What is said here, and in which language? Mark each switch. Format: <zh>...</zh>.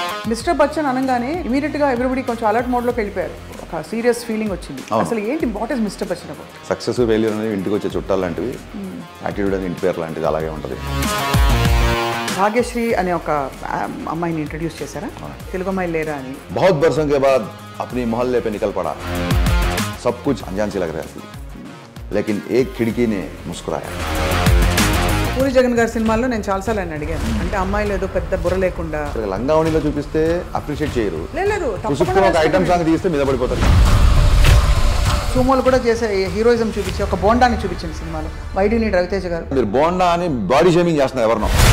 <te>Mister Bachchan అనగానే ఇమీడియట్గా everybody కొంచెం అలర్ట్ మోడ్లోకి వెళ్ళిపోయారు. ఒక సీరియస్ ఫీలింగ్ వచ్చింది. అసలు ఏంటి</te> <en>What is mister Bachchan about?</en> <te>Success failure అనేది ఇంటికి వచ్చే చుట్టాలు లాంటివి, యాటిట్యూడ్ అనేది ఇంటి పేరు లాంటిది, అలాగే ఉంటుంది. భాగ్యశ్రీ అనే ఒక అమ్మాయిని ఇంట్రడ్యూస్ చేశారా? తెలుగు అమ్మాయి లేరా అని.</te> <hi>बहुत बरसों के बाद अपनी मोहल्ले पे निकल पड़ा, सब कुछ अनजान सी लग रहा थी, लेकिन एक खिड़की ने मुस्कुराया.</hi> <te>పూరి జగన్ గారి సినిమాల్లో నేను చాలాసార్లు ఆయన అడిగాను, అంటే అమ్మాయిలు ఏదో పెద్ద బుర్ర లేకుండా లంగావణిలో చూపిస్తే అప్రిషియేట్ చేయరు, లేదు ఒక ఐటమ్ సాంగ్ తీస్తే మీద పడిపోతారు. సుమోలు కూడా చేసే హీరోయిజం చూపించి ఒక బోండాని చూపించిన సినిమాలో వైడీని రవితేజ గారు. మీరు బోండా అని బాడీ షేమింగ్ చేస్తున్నారు ఎవరినో.</te>